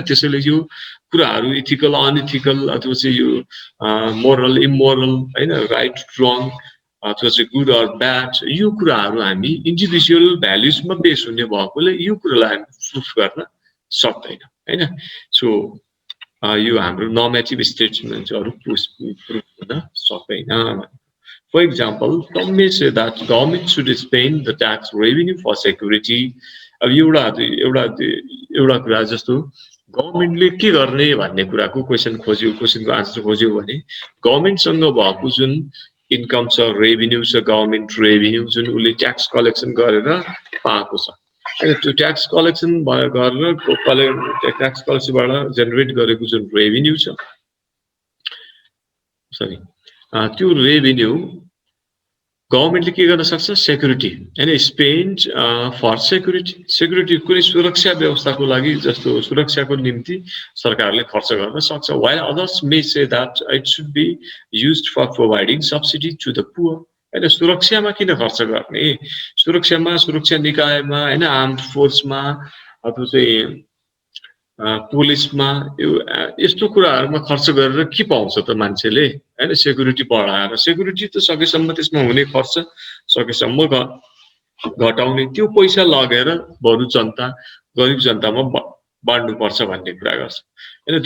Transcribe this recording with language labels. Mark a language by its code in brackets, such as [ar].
[ne] त्यसैले यो कुराहरू इथिकल, अनइथिकल अथवा चाहिँ यो मोरल, इमोरल हैन, राइट, रङ अथवा चाहिँ गुड अर ब्याड, यो कुराहरू हामी इन्डिभिजुअल भ्यालुजमा बेस हुने भएकोले यो कुरालाई हामी प्रुफ गर्न सक्दैन हैन। सो यो हाम्रो नर्मेटिभ स्टेटमेन्टहरू प्रुफ हुन सक्दैन। [en] For example, some may say that government should spend the tax revenue for security. [ne] अब एउटा कुरा जस्तो गभर्नमेन्टले के गर्ने भन्ने कुराको क्वेसनको आन्सर खोज्यो भने गभर्नमेन्टसँग भएको जुन इन्कम छ, रेभिन्यू छ, गभर्नमेन्ट रेभिन्यू जुन उसले ट्याक्स कलेक्सन गरेर पाएको छ, त्यो ट्याक्स कलेक्सन गरेर ट्याक्स कलेक्सनबाट जेनेरेट गरेको जुन रेभिन्यू छ, त्यो रेभिन्यू गभर्नमेन्टले के गर्न सक्छ? सेक्युरिटी हैन, स्पेन्ड फर सेक्युरिटी कुनै सुरक्षा व्यवस्थाको लागि जस्तो सुरक्षाको निम्ति सरकारले खर्च गर्न सक्छ। [en] while others may say that it should be used for providing subsidy to the poor. [ne] हैन, सुरक्षामा किन खर्च गर्ने? सुरक्षामा, सुरक्षा निकायमा हैन, आर्म्ड फोर्समा अथवा चाहिँ पुलिसमा यस्तो कुराहरुमा खर्च गरेर के पाउँछ त मान्छेले हैन? सेक्युरिटी बढाएर, सेक्युरिटी त सकेसम्म त्यसमा हुने खर्च सकेसम्म घटाउने, त्यो पैसा लगेर बरु जनता, गरिब जनतामा बाँड्नु पर्छ भन्ने कुरा गर्छ हैन।